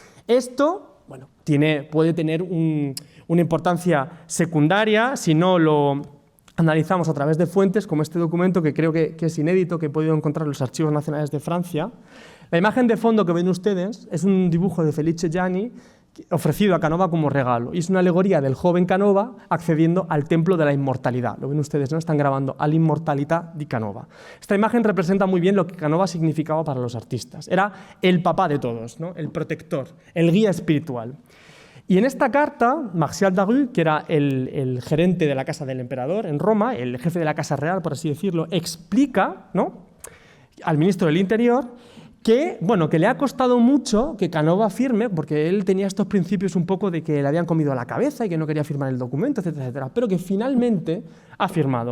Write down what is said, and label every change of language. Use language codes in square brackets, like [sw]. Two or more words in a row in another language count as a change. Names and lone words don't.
[es] Esto, bueno, puede tener una importancia secundaria si no lo analizamos a través de fuentes como este documento, que creo que es inédito, que he podido encontrar en los Archivos Nacionales de Francia. La imagen de fondo que ven ustedes es un dibujo de Felice Gianni ofrecido a Canova como regalo, y es una alegoría del joven Canova accediendo al templo de la inmortalidad. Lo ven ustedes, ¿no? Están grabando [it] all'immortalità di [es] Canova. Esta imagen representa muy bien lo que Canova significaba para los artistas. Era el papá de todos, ¿no? El protector, el guía espiritual. Y en esta carta, Martial Daru, que era el gerente de la casa del emperador en Roma, el jefe de la casa real, por así decirlo, explica, ¿no?, al ministro del Interior que le ha costado mucho que Canova firme, porque él tenía estos principios un poco de que le habían comido la cabeza y que no quería firmar el documento, etcétera, etcétera, pero que finalmente ha firmado.